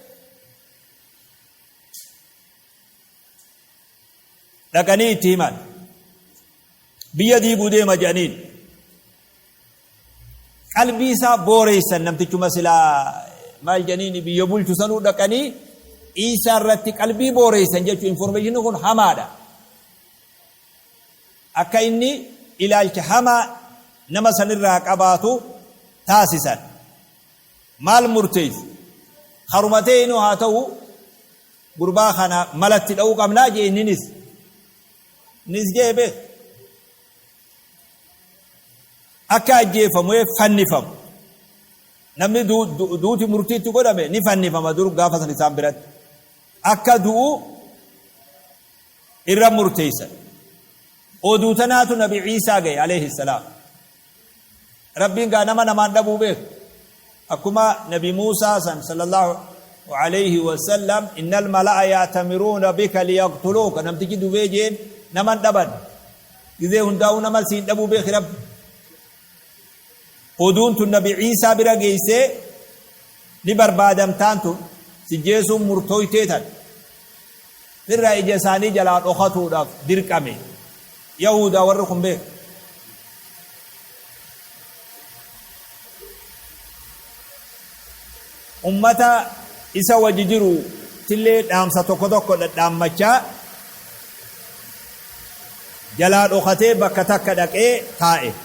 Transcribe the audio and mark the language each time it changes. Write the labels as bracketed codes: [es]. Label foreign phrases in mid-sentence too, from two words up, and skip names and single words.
[om] dhaqanii itti himan biyya diiguu deema janiin qalbii isaa booreysan namtichuma silaa maal janiin biyya bulchu sanuu dhaqanii Isaa irratti qalbii booreysan jechuu information kun hamaadha akka inni ilaalcha hamaa nama sanirraa qabaatu taasisan مال مرتيز خرمتين هاتو غربا خنا ملت دو قمنا جي نس جيبه akka ajjeefamu fannifamu namni duuti murtiitti godhame ni fannifama dur gaafa san isaan biratti akka du'u irra murteessan oduu tanaatu nabi Iisaa gahe [ar] عليه السلام [om] rabbiin gaa nama namaan dhabuu beeku akkuma nabi Muusaa san [ar] صلى الله عليه وسلم إن الملأ يأتمرون بك ليقتلوك [om] namtichi dubee jeen naman dhaban gizee hundaa'u nama siin dhabuu beeki rabbi oduun tun nabi Iisaa bira geessee ni barbaadamtaan tun sijjeesuun murtooyteetan irraa ija isaanii jalaa dhokatuudhaaf dirqame yahudaa warri kun beeku ummata isa wajji jiru tillee dhaamsa tokko tokko dhadhaammachaa jalaa dhokatee bakka takka dhaqee taa'e